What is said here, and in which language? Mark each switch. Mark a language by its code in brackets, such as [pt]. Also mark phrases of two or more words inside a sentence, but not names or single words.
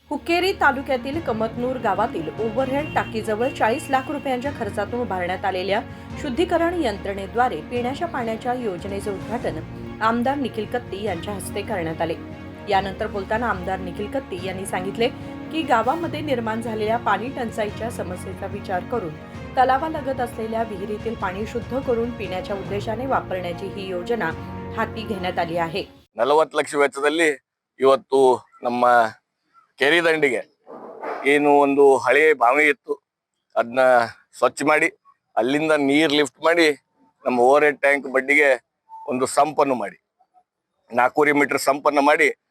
[mr] हुक्केरी तालुक्यातील कमतनूर गावातील ओव्हरहेड टाकीजवळ 40 लाख रुपयांच्या खर्चातून उभारण्यात आलेल्या शुद्धीकरण यंत्रणेद्वारे पिण्याच्या पाण्याच्या योजनेचे उद्घाटन आमदार निखिल कत्ती यांच्या हस्ते करण्यात आले. यानंतर बोलताना आमदार निखिल कत्ती यांनी सांगितले की गावामध्ये निर्माण झालेल्या पाणी टंचाईच्या समस्येचा विचार करून तलावालगत असलेल्या विहिरीतील पाणी शुद्ध करून पिण्याच्या उद्देशाने वापरण्याची ही योजना हाती घेण्यात आली आहे. [kn] 40 ಲಕ್ಷ ವೆಚ್ಚದಲ್ಲಿ ಇವತ್ತು ನಮ್ಮ ಕೆರೆ ದಂಡಿಗೆ ಏನು ಒಂದು ಹಳೆ ಬಾವಿ ಇತ್ತು ಅದನ್ನ ಸ್ವಚ್ಛ ಮಾಡಿ ಅಲ್ಲಿಂದ ನೀರು ಲಿಫ್ಟ್ ಮಾಡಿ ನಮ್ಮ [en] over head tank [kn] ಬಡ್ಡಿಗೆ ಒಂದು ಸಂಪನ್ನು ಮಾಡಿ 4 ಮೀಟರ್ ಸಂಪನ್ನು ಮಾಡಿ